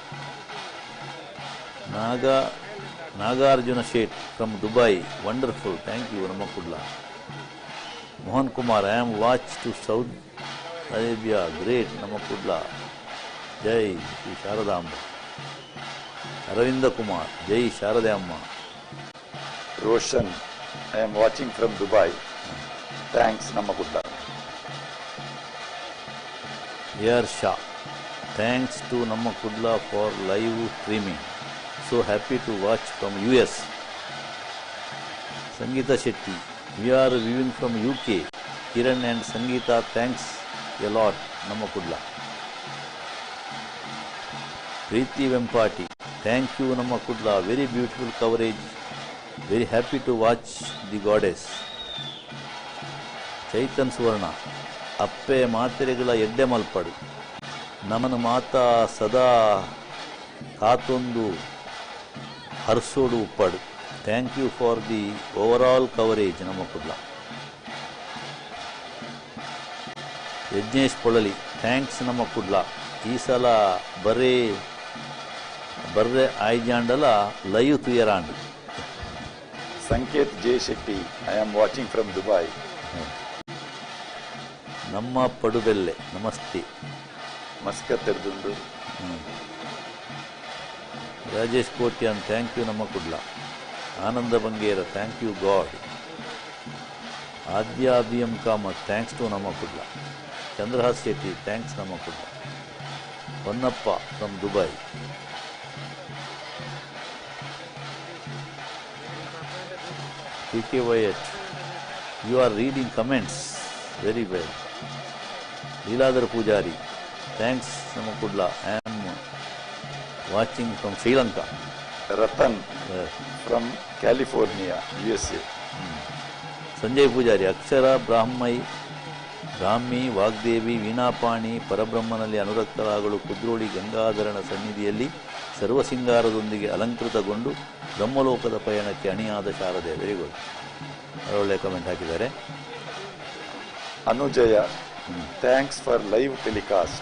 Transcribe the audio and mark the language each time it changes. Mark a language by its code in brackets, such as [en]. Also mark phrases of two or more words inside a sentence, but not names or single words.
[en] ನಾಗಾರ್ಜುನ ಶೇಟ್ from Dubai, wonderful, thank you ನಮ್ಮ ಕುಡ್ಲ. ಮೋಹನ್ ಕುಮಾರ್, I am watch to South Arabia, great ನಮ್ಮ ಕುಡ್ಲ, [kn] ಜೈ ಶ್ರೀ ಶಾರದಾಂಬ. ಅರವಿಂದ ಕುಮಾರ್, ಜೈ ಶಾರದೆ ಅಮ್ಮ. [en] ರೋಷನ್, I am watching from Dubai, thanks ನಮ್ಮ ಕುಡ್ಲ. A.R. Shah, thanks to Namma Kudla for live streaming. So happy to watch from US. Sangeeta Shetty, we are viewing from UK. Kiran and Sangeeta, thanks a lot, Namma Kudla. Preeti Vempati, thank you Namma Kudla, very beautiful coverage. Very happy to watch the goddess. Chaitan Suvarna, [tcy] ಅಪ್ಪೆ ಮಾತೆರೆಗಳ ಎಡ್ಡೆ ಮಲ್ಪಡು, ನಮನ ಮಾತಾ ಸದಾ ಕಾತೊಂದು ಹರ್ಸೋಡು ಉಪ್ಪಡು. [en] thank you for the overall coverage ನಮ್ಮ ಕುಡ್ಲ. ಯಜ್ಞೇಶ್ ಪೊಳಲಿ, ಥ್ಯಾಂಕ್ಸ್ ನಮ್ಮ ಕುಡ್ಲ. [tcy] ಈ ಸಲ ಬರ್ರೆ ಆಯ್ಜಾಂಡಲ ಲೈವ್ ತುಯರಾಂಡು. [en] ಸಂಕೇತ್ ಜೆ ಶೆಟ್ಟಿ, I am watching from Dubai. [tcy] ನಮ್ಮ ಪಡುಬೆಲ್ಲೆ, ನಮಸ್ತೆ. ಮಸ್ಕತ್ತೆರ್ದುಂಡು. [en] ರಾಜೇಶ್ ಕೋಟ್ಯಾನ್, thank you ನಮ್ಮ ಕುಡ್ಲ. ಆನಂದ ಬಂಗೇರ, thank you God. ಆದ್ಯ ಅಭಿಯಂ ಕಾಮತ್, thanks to ನಮ್ಮ ಕುಡ್ಲ. ಚಂದ್ರಹಾಸ್ ಶೆಟ್ಟಿ, ಥ್ಯಾಂಕ್ಸ್ ನಮ್ಮ ಕುಡ್ಲ. ಹೊನ್ನಪ್ಪ from Dubai. PK Wyatt, you are reading comments very well. Leeladhar Pujari, thanks Nama Kudla. I am watching from Sri Lanka. Ratan from California, USA. Sanjay Pujari, Akshara, [kn] ಬ್ರಾಹ್ಮಿ, ವಾಗ್ದೇವಿ, ವೀಣಾಪಾಣಿ, ಪರಬ್ರಹ್ಮನಲ್ಲಿ ಅನುರಕ್ತರಾಗಲು ಕುದ್ರೋಳಿ ಗಂಗಾಧರನ ಸನ್ನಿಧಿಯಲ್ಲಿ ಸರ್ವಸಿಂಗಾರದೊಂದಿಗೆ ಅಲಂಕೃತಗೊಂಡು ಬ್ರಹ್ಮಲೋಕದ ಪಯಣಕ್ಕೆ ಅಣಿಯಾದ ಶಾರದೆ. [en] very good, [kn] ಒಳ್ಳೆ ಕಮೆಂಟ್ ಹಾಕಿದ್ದಾರೆ. [en] ಅನುಜಯ, thanks for live telecast.